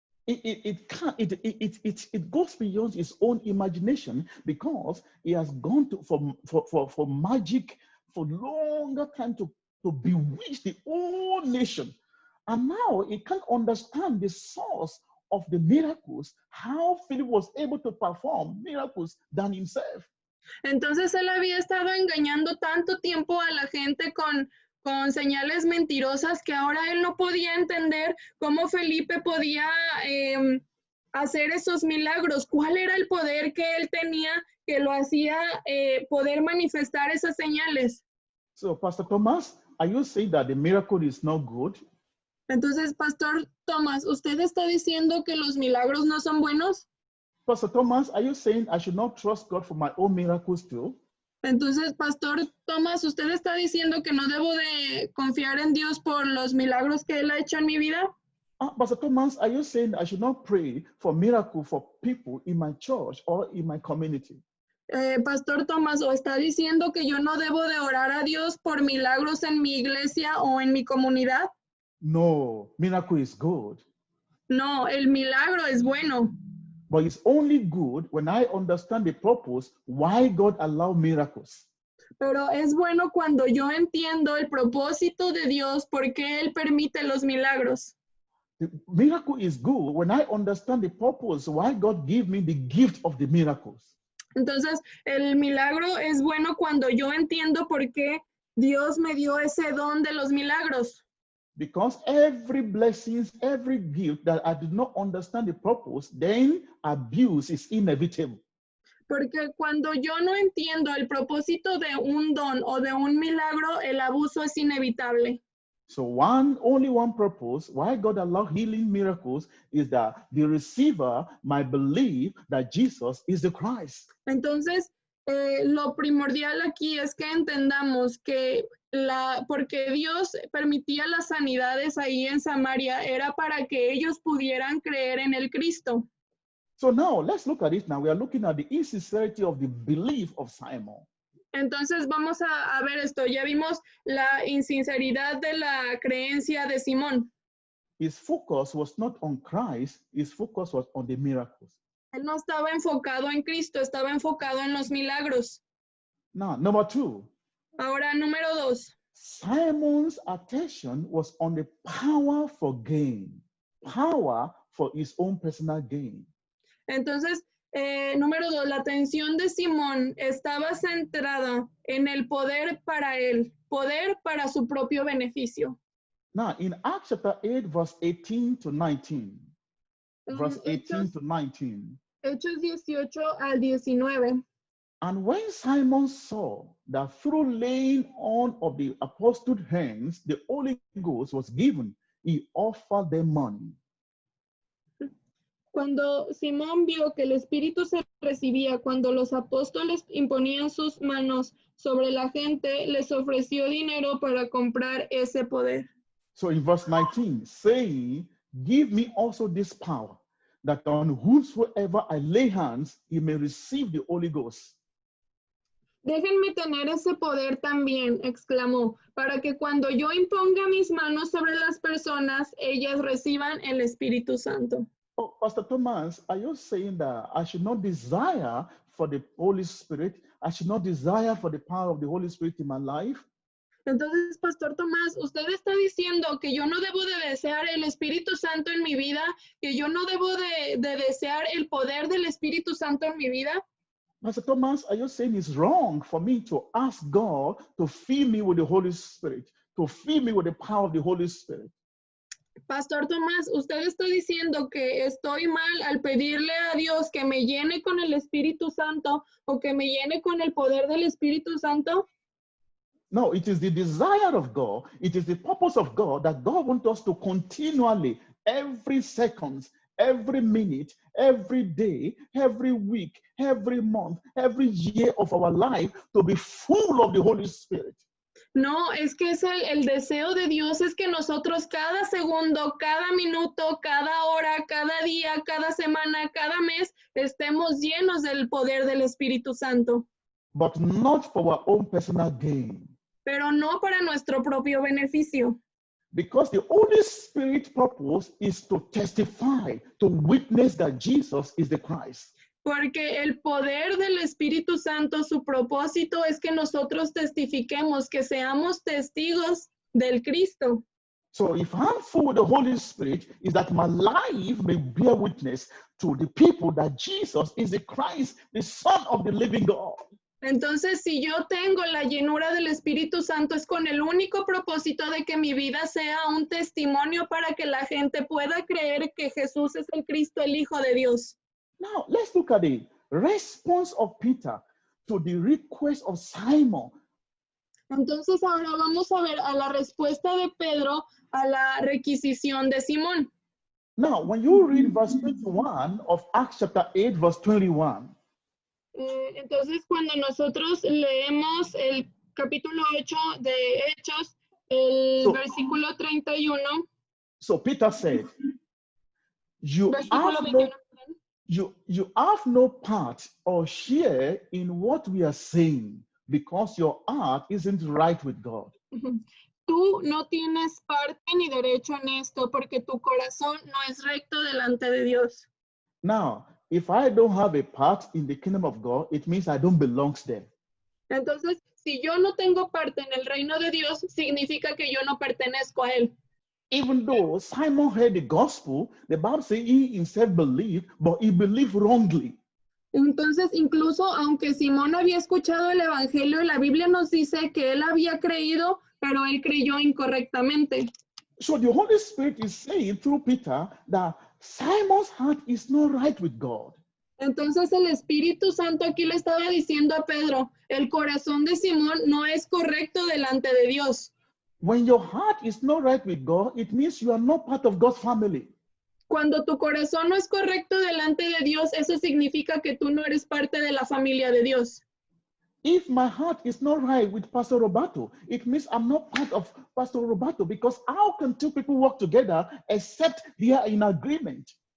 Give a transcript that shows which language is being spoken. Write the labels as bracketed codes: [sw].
[en] It goes beyond his own imagination because he has gone to for magic for longer time to bewitch the whole nation. And now he can't understand the source of the miracles, how Philip was able to perform miracles than himself. [es] Entonces él había estado engañando tanto tiempo a la gente con señales mentirosas que ahora él no podía entender cómo Felipe podía hacer esos milagros. ¿Cuál era el poder que él tenía que lo hacía poder manifestar esas señales? [en] So, Pastor Thomas, are you saying that the miracle is not good? [es] Entonces, Pastor Thomas, ¿usted está diciendo que los milagros no son buenos? [en] Pastor Thomas, are you saying I should not trust God for my own miracles too? [es] Entonces, Pastor Thomas, ¿usted está diciendo que no debo de confiar en Dios por los milagros que Él ha hecho en mi vida? [en] Pastor Thomas, are you saying I should not pray for miracle for people in my church or in my community? [es] Pastor Thomas, ¿o está diciendo que yo no debo de orar a Dios por milagros en mi iglesia o en mi comunidad? [en] No, miracle is good. [es] No, el milagro es bueno. [en] But it's only good when I understand the purpose why God allowed miracles. [es] Pero es bueno cuando yo entiendo el propósito de Dios por qué Él permite los milagros. [en] The miracle is good when I understand the purpose why God gave me the gift of the miracles. [es] Entonces, el milagro es bueno cuando yo entiendo por qué Dios me dio ese don de los milagros. [en] Because every blessing, every gift that I did not understand the purpose, then abuse is inevitable. [es] Porque cuando yo no entiendo el propósito de un don o de un milagro, el abuso es inevitable. [en] So only one purpose why God allowed healing miracles is that the receiver might believe that Jesus is the Christ. [es] Entonces, lo primordial aquí es que entendamos que porque Dios permitía las sanidades ahí en Samaria era para que ellos pudieran creer en el Cristo. [en] So now let's look at it now. We are looking at the insincerity of the belief of Simon. [es] Entonces vamos a ver esto. Ya vimos la insinceridad de la creencia de Simón. [en] His focus was not on Christ, his focus was on the miracles. [es] Él no estaba enfocado en Cristo, estaba enfocado en los milagros. [en] Now, number two. [es] Ahora, número 2. [en] Simon's attention was on the power for gain, power for his own personal gain. [es] Entonces, número 2, la atención de Simón estaba centrada en el poder para él, poder para su propio beneficio. [en] Now, in Acts chapter 8, verse 18 to 19, verse 18 to 19. [es] Hechos 18 al 19. [en] And when Simon saw that through laying on of the apostles' hands, the Holy Ghost was given, he offered them money. [es] Cuando Simón vio que el Espíritu se recibía cuando los apóstoles imponían sus manos sobre la gente, les ofreció dinero para comprar ese poder. [en] So in verse 19, saying, give me also this power, that on whomsoever I lay hands, he may receive the Holy Ghost. [es] Déjenme tener ese poder también, exclamó, para que cuando yo imponga mis manos sobre las personas, ellas reciban el Espíritu Santo. [en] Oh, Pastor Thomas, are you saying that I should not desire for the Holy Spirit? I should not desire for the power of the Holy Spirit in my life? [es] Entonces, Pastor Tomás, usted está diciendo que yo no debo de desear el Espíritu Santo en mi vida, que yo no debo de desear el poder del Espíritu Santo en mi vida. [en] Pastor Thomas, are you saying it's wrong for me to ask God to fill me with the Holy Spirit, to fill me with the power of the Holy Spirit? [es] Pastor Tomás, usted está diciendo que estoy mal al pedirle a Dios que me llene con el Espíritu Santo o que me llene con el poder del Espíritu Santo. [en] No, it is the desire of God. It is the purpose of God that God wants us to continually, every second, every minute, every day, every week, every month, every year of our life to be full of the Holy Spirit. [es] No, es que es el deseo de Dios es que nosotros cada segundo, cada minuto, cada hora, cada día, cada semana, cada mes estemos llenos del poder del Espíritu Santo. [en] But not for our own personal gain. [es] Pero no para nuestro propio beneficio. [en] Because the Holy Spirit purpose is to testify, to witness that Jesus is the Christ. [es] Porque el poder del Espíritu Santo, su propósito es que nosotros testifiquemos, que seamos testigos del Cristo. [en] So if I'm full with the Holy Spirit, is that my life may bear witness to the people that Jesus is the Christ, the Son of the living God. [es] Entonces, si yo tengo la llenura del Espíritu Santo, es con el único propósito de que mi vida sea un testimonio para que la gente pueda creer que Jesús es el Cristo, el Hijo de Dios. [en] Now, let's look at the response of Peter to the request of Simon. [es] Entonces, ahora vamos a ver a la respuesta de Pedro a la requisición de Simón. [en] Now, when you read verse 21 of Acts chapter 8, verse 21, [es] Entonces, cuando nosotros leemos el capítulo 8 de Hechos, el versículo 31. [en] So Peter said, you [es] versículo [en] have no part or share in what we are saying because your heart isn't right with God. [es] Tú no tienes parte ni derecho en esto porque tu corazón no es recto delante de Dios. [en] Now, if I don't have a part in the kingdom of God, it means I don't belong there. [es] Entonces, si yo no tengo parte en el reino de Dios, significa que yo no pertenezco a él. [en] Even though Simon heard the gospel, the Bible says he himself believed, but he believed wrongly. [es] Entonces, incluso aunque Simón había escuchado el evangelio, la Biblia nos dice que él había creído, pero él creyó incorrectamente. [en] So the Holy Spirit is saying through Peter that Simon's heart is not right with God. [es] Entonces el Espíritu Santo aquí le estaba diciendo a Pedro, el corazón de Simón no es correcto delante de Dios. [en] When your heart is not right with God, it means you are not part of God's family. [es] Cuando tu corazón no es correcto delante de Dios, eso significa que tú no eres parte de la familia de Dios. [en] If my heart is not right with Pastor Roberto, it means I'm not part of Pastor Roberto, because how can two people work together except they are in agreement?